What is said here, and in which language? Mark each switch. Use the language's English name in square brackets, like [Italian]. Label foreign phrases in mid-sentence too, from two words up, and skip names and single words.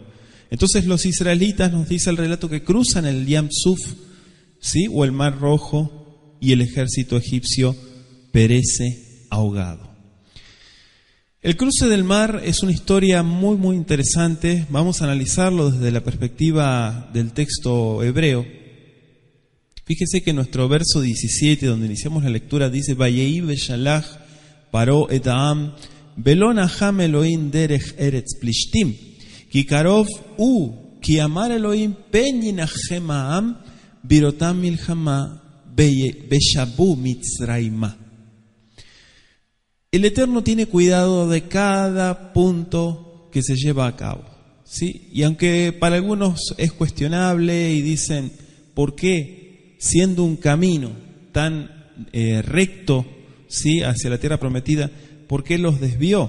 [Spanish] Entonces los israelitas, nos dice el relato, que cruzan el Yam Suf, ¿sí?, o el Mar Rojo, y el ejército egipcio perece ahogado. El cruce del mar es una historia muy muy interesante. Vamos a analizarlo desde la perspectiva del texto hebreo. Fíjese que nuestro verso 17, donde iniciamos la lectura, dice: [Hebrew] ויהי בשלח פרעה את העם ולא נחם אלוהים דרך ארץ פלשתים כי קרוב כי אמר אלוהים פן ינחם העם בראותם מלחמה ושבו מצרימה. [Spanish] El Eterno tiene cuidado de cada punto que se lleva a cabo, ¿sí? Y aunque para algunos es cuestionable y dicen: ¿por qué, siendo un camino tan recto, ¿sí?, hacia la tierra prometida, por qué los desvió?